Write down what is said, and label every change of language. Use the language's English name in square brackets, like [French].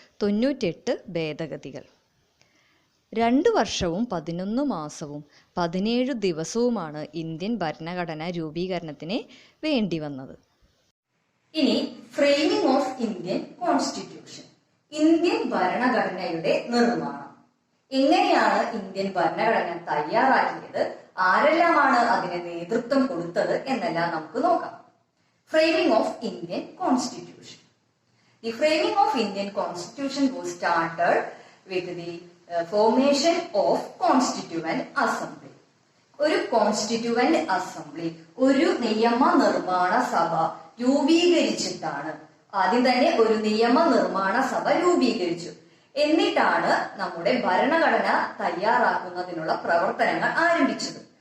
[Malayalam] 98 ഭേദഗതികൾ. 2 വർഷവും 11 മാസവും 17 ദിവസവുമാണ് ഇന്ത്യൻ ഭരണഘടന രൂപീകരണത്തിന് വേണ്ടി വന്നത്. ഇനി [English] framing of Indian constitution, [Malayalam] Indian ഭരണഘടനയുടെ നിർമ്മാണം. എങ്ങനെയാണ് ഇന്ത്യൻ ഭരണഘടന തയ്യാറാക്കിയത്, ആരെല്ലാമാണ് അതിന് നേതൃത്വം കൊടുത്തത് എന്നെല്ലാം നമുക്ക് നോക്കാം. [English] Framing of Indian Constitution. The framing of Indian Constitution was started with the formation of Constituent Assembly. [Malayalam] ഒരു കോൺസ്റ്റിറ്റ്യൂവന്റ് അസംബ്ലി, ഒരു നിയമ നിർമ്മാണ സഭ രൂപീകരിച്ചിട്ടാണ്. ആദ്യം തന്നെ ഒരു നിയമ നിർമ്മാണ സഭ രൂപീകരിച്ചു. എന്നിട്ടാണ് നമ്മുടെ ഭരണഘടന തയ്യാറാക്കുന്നതിനുള്ള പ്രവർത്തനങ്ങൾ ആരംഭിച്ചത്.